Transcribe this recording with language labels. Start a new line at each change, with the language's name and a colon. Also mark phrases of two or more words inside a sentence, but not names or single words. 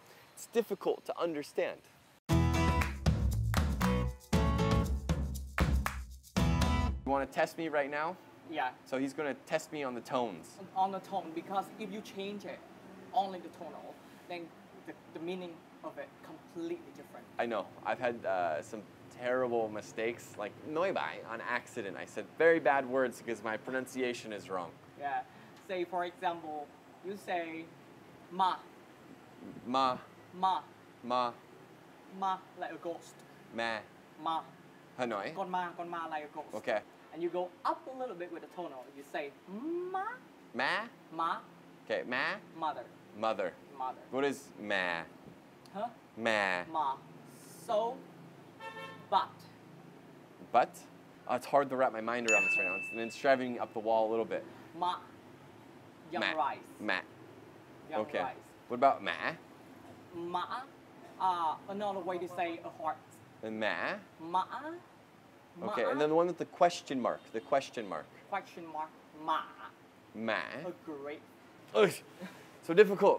English: It's difficult to understand. You want to test me right now? Yeah. So he's going to test me on the tones. On the tone, because if you change it, only the tonal, then the meaning of it completely different. I know. I've had some terrible mistakes, like
Vietnamese: nói bại
English: on accident. I said very bad words because my pronunciation is wrong. Yeah. Say, for example, you say ma. Ma. Ma. Ma. Ma, like a ghost. Ma. Ma.
Vietnamese: Hơi nói. Con ma
English: like a ghost. Okay. And you go up a little bit with the tonal. You say ma. Ma. Ma. Okay. Ma. Mother. Mother. Mother. What is ma? Huh? Ma. Ma. So, but. But? Oh, it's hard to wrap my mind around this right now. And it's driving me up the wall a little bit. Ma. Young Ma. rice. Ma. Young Okay. rice. What about ma? Ma. Another way to say a heart. And ma? Ma. Okay, and then the one with the question mark. The question mark. Question mark. Ma. Ma. A great. Ugh. So difficult.